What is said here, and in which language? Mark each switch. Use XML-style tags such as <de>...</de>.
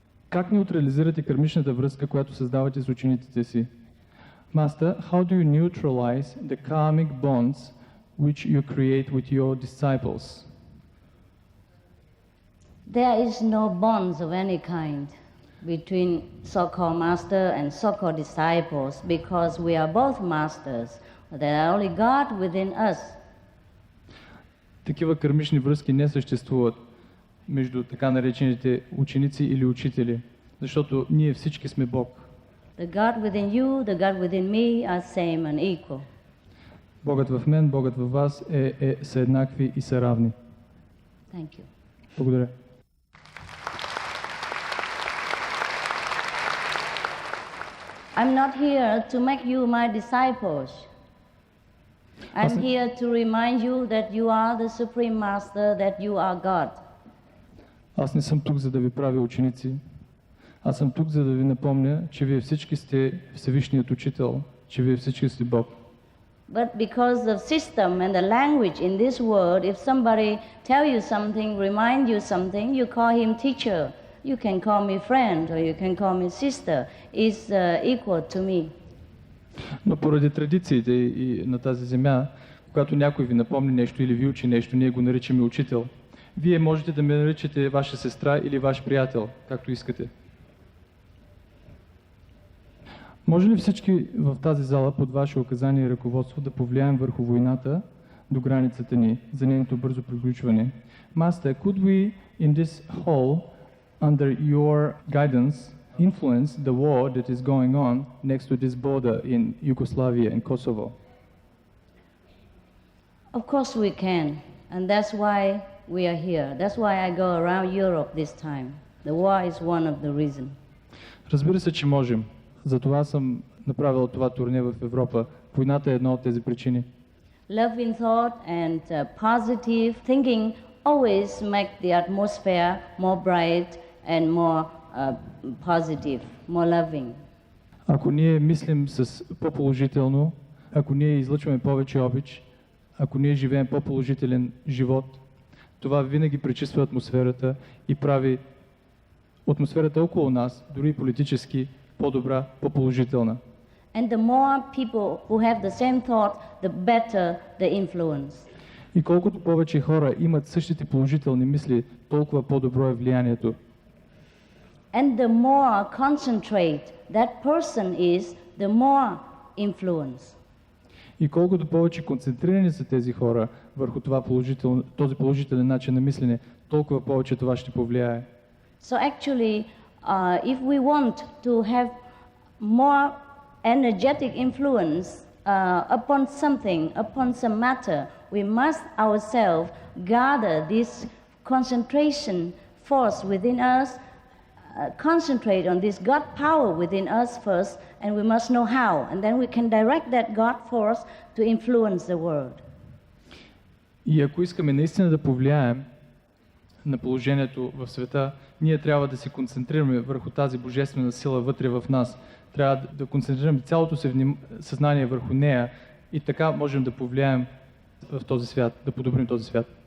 <bg>Как неутрализирате кармичната връзка, която създавате с учениците си?</bg> <en>Master, how do you neutralize the karmic bonds which you create with your disciples? There is no bonds of any kind between so-called master and so-called disciples because we are both masters. There are only God within us.</en> <bg>Такива кармични връзки не съществуват между така наречените ученици или учители, защото ние всички сме Бог.</bg> <en>The God within you, the God within me are same and equal.</en> <bg>Богът в мен, Богът във вас са еднакви и са равни.</bg> <en>Thank you.</en> <bg>Благодаря.</bg> <en>I'm not here to make you my disciples. I'm here to remind you that you are the Supreme Master, that you are God.</en> <bg>Аз не съм тук, за да ви правя ученици. Аз съм тук, за да ви напомня, че вие всички сте Всевишният Учител, че вие всички сте Бог.</bg> <en>But because of system and the language in this world, if somebody tell you something, remind you something, you call him teacher. You can call me friend or you can call me sister. Is equal to me.</en> <bg>Но поради традициите и на тази земя, когато някой ви напомни нещо или ви учи нещо, ние го наричаме учител. Вие можете да ме наричате ваша сестра или ваш приятел, както искате. Може ли всички в тази зала под ваше указание и ръководство да повлияем върху войната до границата ни за нейното бързо приключване?</bg> <en>Master, could we in this hall, under your guidance, influence the war that is going on next to this border in Yugoslavia and Kosovo? Of course we can, and that's why we are here. That's why I go around Europe this time. The war is one of the reasons.</en> <bg>Разбира се, че можем. Затова съм направил това турне в Европа. Войната е една от тези причини.</bg> <en>Love in thought and positive thinking always make the atmosphere more bright and more positive, more loving.</en> <bg>Ако ние мислим с по-положително, ако ние излъчваме повече обич, ако ние живеем по-положителен живот, това винаги пречиства атмосферата и прави атмосферата около нас, дори политически, по-добра, по-положителна.</bg> <en>And the more people who have the same thought, the better the influence.</en> <bg>И колкото повече хора имат същите положителни мисли, толкова по-добро е влиянието.</bg> <en>And the more concentrate that person is, the more influence.</en> <bg>И колкото повече концентрирани са тези хора върху този положителен начин на мислене, толкова повече това ще повлияе.</bg> <en>So actually, if we want to have more energetic influence upon something, upon some matter, we must ourselves gather this concentration force within us, concentrate on this God power within us first, and we must know how, and then we can direct that God force to influence the world.</en> <bg>И ако искаме наистина да повлияем на положението в света, ние трябва да се концентрираме върху тази божествена сила вътре в нас. Трябва да концентрираме цялото си съзнание върху нея и така можем да повлияем в този свят, да подобрим този свят.</bg>